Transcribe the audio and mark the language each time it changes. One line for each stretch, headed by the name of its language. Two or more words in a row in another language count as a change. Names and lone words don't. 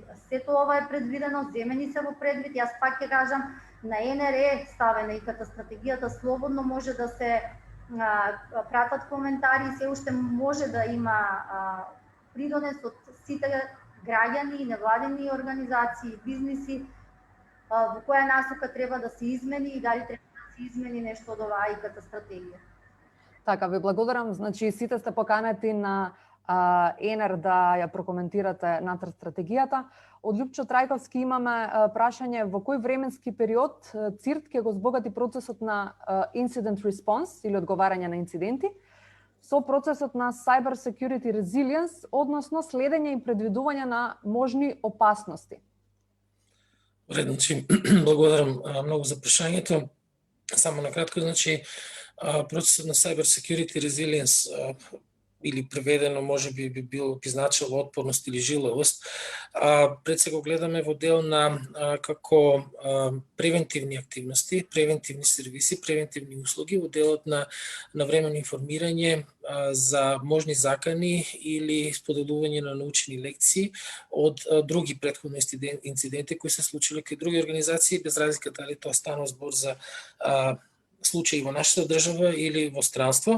Macedonian: Сето ова е предвидено, земени се во предвид. Јас пак ќе кажам, на ЕНР е ставена и катастратегијата, слободно може да се пратат коментари, се уште може да има придонес од сите граѓани, невладени организации, бизниси, во која насока треба да се измени и дали треба да се измени нешто од оваа и катастратегија. Така, ви благодарам. Значи, сите сте поканети на ЕНР да ја прокоментирате натаму стратегијата. Од Љупчо Трајковски имаме прашање во кој временски период ЦИРТ ќе го збогати процесот на
English: incident response
Macedonian: или одговарање на инциденти со процесот на
English: cyber security resilience,
Macedonian: односно следење и предвидување на можни опасности. Редно, значи, благодарам многу за прашањето. Само накратко, значи, процесот на
English: cyber security resilience
Macedonian: или преведено може би би значило отпорност или жилавост. Пред се го гледаме во дел на како превентивни активности, превентивни сервиси, превентивни услуги, во делот на временно информирање за можни закани или споделување на научни лекции од други претходни инциденти кои се случиле кај други организации, без разлика дали тоа станува збор за случаи во нашата држава или во странство.